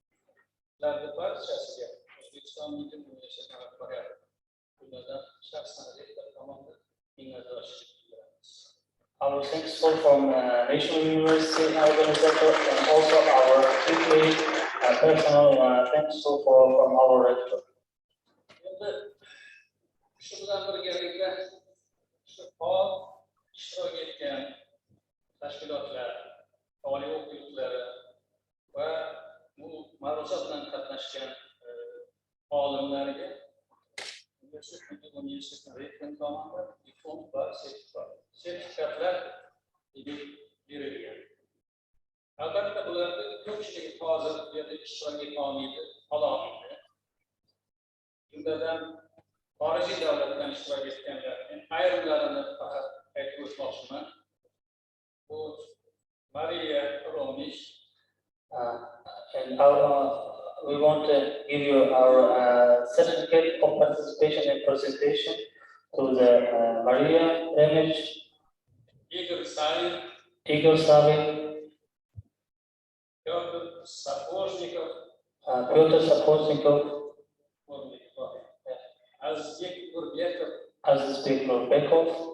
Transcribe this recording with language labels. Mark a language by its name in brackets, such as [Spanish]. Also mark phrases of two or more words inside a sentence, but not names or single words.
[English] Our thanks from National University organizator and also our personal thanks from our rector. [Uzbek] Tashkilotlar, oliy o'quv yurtlari va bu ma'ruza bilan qatnashgan olimlarga universitetning rektori tomonidan diplom va sertifikatlar berilgan. Albatta bularning ko'pchiligi hozir bu yerda ishtirok etolmaydi, ololmaydi. Jumladan xorijiy davlatdan ishtirok etganlarning ayrimlarini faqat aytib o'tmoqchiman. [English] Maria Romic, and we want to give you our certificate of participation and presentation to the Maria Romic, Igor Savin, Piotr Sapochnikov, Azizbek Nurbekov,